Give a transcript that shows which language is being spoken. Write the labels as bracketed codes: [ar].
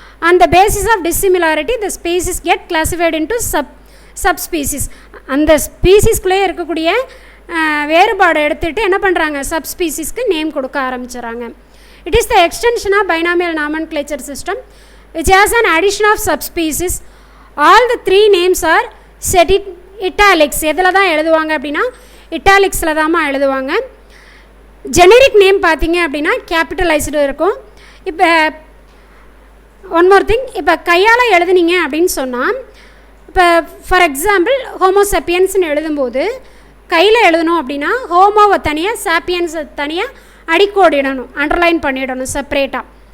[en] அந்த basis of dissimilarity the species get classified into subspecies. [ta] அந்த ஸ்பீசிஸ்குள்ளே இருக்கக்கூடிய வேறுபாடை எடுத்துகிட்டு என்ன பண்ணுறாங்க, சப்ஸ்பீசிஸ்க்கு நேம் கொடுக்க ஆரம்பிச்சிடுறாங்க. [en] It is the extension of binomial nomenclature system which has an addition of subspecies. All the 3 names are set in italics. [ta] எதில் தான் எழுதுவாங்க அப்படின்னா இட்டாலிக்ஸில் தான்மா எழுதுவாங்க. ஜெனரிக் நேம் பார்த்தீங்க அப்படின்னா கேபிட்டலைஸ்டு இருக்கும். இப்போ ஒன் மோர் திங், இப்போ கையால் எழுதுனீங்க அப்படின்னு சொன்னால், இப்போ ஃபார் எக்ஸாம்பிள் ஹோமோசெப்பியன்ஸ்னு எழுதும்போது கையில் எழுதணும் அப்படின்னா ஹோமோவை தனியாக, சாப்பியன்ஸை தனியாக அடிக்கோடிடணும், அண்டர்லைன் பண்ணிடணும் செப்பரேட்டாக.